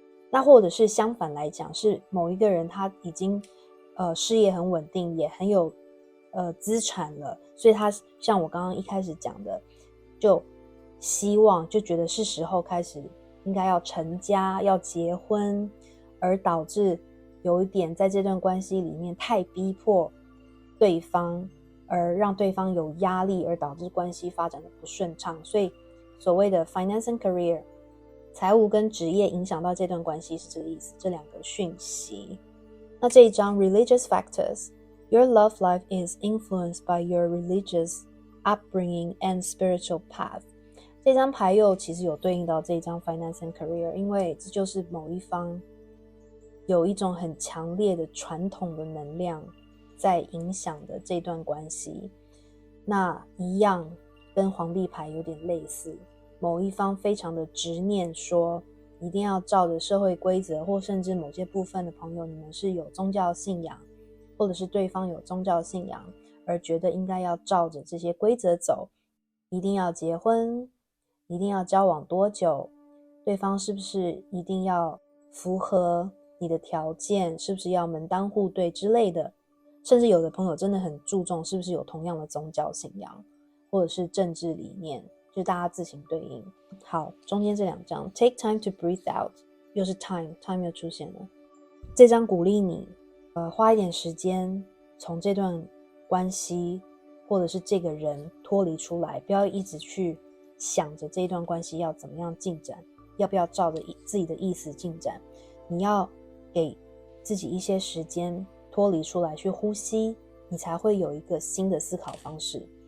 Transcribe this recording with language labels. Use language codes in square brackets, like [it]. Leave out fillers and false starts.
[zh] 那或者是相反来讲，是某一个人他已经事业很稳定，也很有资产了，所以他像我刚刚一开始讲的，就希望就觉得是时候开始应该要成家要结婚，而导致有一点在这段关系里面太逼迫对方，而让对方有压力，而导致关系发展的不顺畅。所以所谓的 [en] finance and career， [zh] 财务跟职业影响到这段关系是这个意思，这两个讯息。那这一张 [en] religious factors， your love life is influenced by your religious upbringing and spiritual path。 [zh] 这张牌又其实有对应到这一张 [en] finance and career， [zh] 因为这就是某一方有一种很强烈的传统的能量在影响的这段关系。那一样跟皇帝牌有点类似，某一方非常的执念说一定要照着社会规则，或甚至某些部分的朋友你们是有宗教信仰，或者是对方有宗教信仰，而觉得应该要照着这些规则走，一定要结婚，一定要交往多久，对方是不是一定要符合你的条件，是不是要门当户对之类的。甚至有的朋友真的很注重是不是有同样的宗教信仰或者是政治理念，就大家自行对应。好，中间这2张 [en] Take time to breathe out， [zh] 又是 time 又出现了。这张鼓励你花一点时间从这段关系或者是这个人脱离出来，不要一直去想着这一段关系要怎么样进展，要不要照着自己的意思进展。你要给自己一些时间脱离出来去呼吸，你才会有一个新的思考方式。